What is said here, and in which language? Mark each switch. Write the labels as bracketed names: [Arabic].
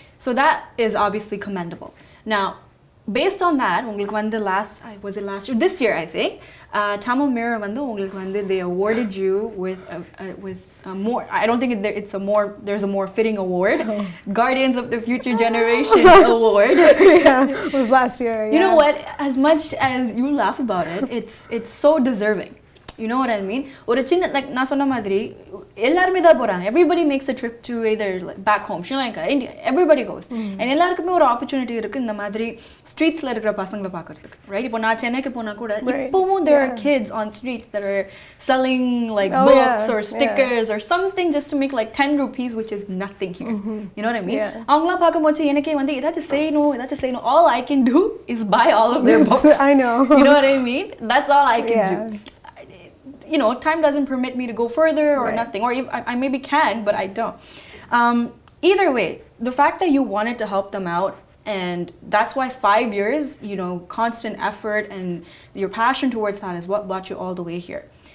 [English] So that is obviously commendable. Now, based on that, [Tamil] உங்களுக்கு வந்து [English] last year, this year I think, Tamil Mirror [Tamil] வந்து உங்களுக்கு வந்து [English] they awarded you with more, I don't think there's a more fitting award, Guardians of the Future Generation Award. It was last year. You know what, as much as you laugh about it, it's so deserving. You know what I mean? [Tamil] ஒரு சின்ன, like நான் சொன்ன மாதிரி எல்லாருமே தான் போறாங்க. [English] Everybody makes a trip to either like back home, Sri Lanka, India. Everybody goes. [Tamil] And எல்லாருக்குமே ஒரு opportunity இருக்கு இந்த மாதிரி streetsல இருக்கிற பசங்களை பார்க்கிறதுக்கு. [English] Right? [Tamil] இப்போ நான் சென்னைக்கு போனா கூட இப்போவும் [English] there are kids on streets that are selling like books or stickers or something just to make like 10 rupees, which is nothing here. You know what I mean? [Tamil] அவங்களாம் பார்க்கும்போது எனக்கே வந்து ஏதாச்சும் செய்யணும். [English] All I can do is buy all of their books. I know. You know what I mean? That's all I can do. You know, time doesn't permit me to go further or nothing, or I maybe can, but I don't. Either way, the fact that you wanted to help them out, and that's why 5 years, you know, constant effort and your passion towards that is what brought you all the way here.